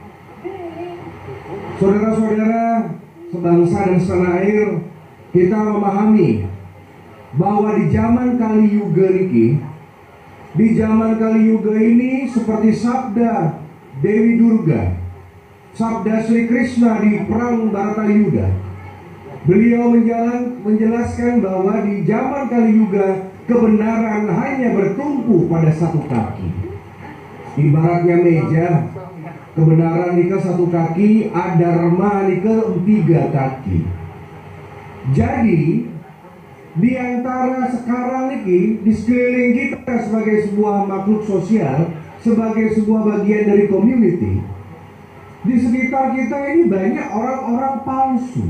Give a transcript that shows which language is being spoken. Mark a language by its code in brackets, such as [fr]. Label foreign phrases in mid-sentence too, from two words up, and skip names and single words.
[id] Saudara-saudara sebangsa dan setanah air, kita memahami bahwa di zaman Kali Yuga ini seperti sabda Dewi Durga, sabda Sri Krishna di perang Bharatayuda, beliau menjelaskan bahwa di zaman Kali Yuga kebenaran hanya bertumpu pada satu kaki. Ibaratnya meja, kebenaran nika satu kaki, adharma nika 3 kaki. Jadi di antara sekarang ini, di sekeliling kita sebagai sebuah makhluk sosial, sebagai sebuah bagian dari community, di sekitar kita ini banyak orang-orang palsu.